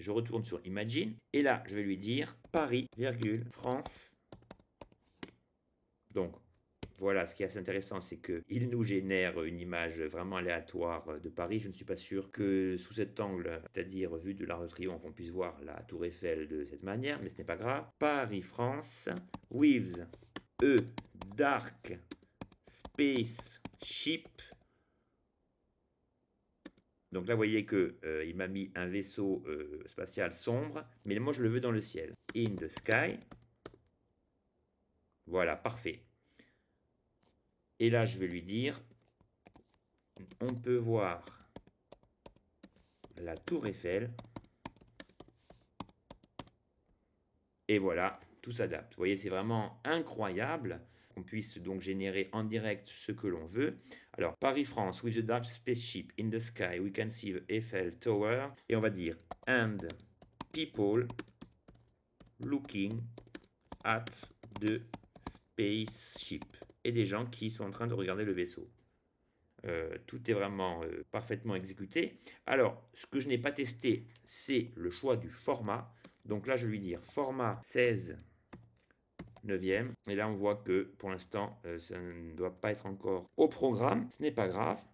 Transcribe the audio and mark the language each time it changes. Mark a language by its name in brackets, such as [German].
[French] Je retourne sur Imagine et là, je vais lui dire Paris, France. Donc, voilà, ce qui est assez intéressant, c'est qu'il nous génère une image vraiment aléatoire de Paris. Je ne suis pas sûr que sous cet angle, c'est-à-dire vue de l'Arc de Triomphe, on puisse voir la tour Eiffel de cette manière, mais ce n'est pas grave. [English] Paris, France, with a dark space ship. [French] Donc là, vous voyez qu'il m'a mis un vaisseau spatial sombre, mais moi, je le veux dans le ciel. [English] In the sky. [French] Voilà, parfait. Et là, je vais lui dire, on peut voir la tour Eiffel. Et voilà, tout s'adapte. Vous voyez, c'est vraiment incroyable qu'on puisse donc générer en direct ce que l'on veut. [English] Alors, Paris-France, with a dark spaceship in the sky, we can see the Eiffel Tower. [French] Et on va dire, [English] and people looking at the spaceship. [French] Et des gens qui sont en train de regarder le vaisseau. Tout est vraiment parfaitement exécuté. Alors, ce que je n'ai pas testé, c'est le choix du format. Donc là, je vais lui dire format 16 neuvième. Et là, on voit que pour l'instant, ça ne doit pas être encore au programme. Ce n'est pas grave.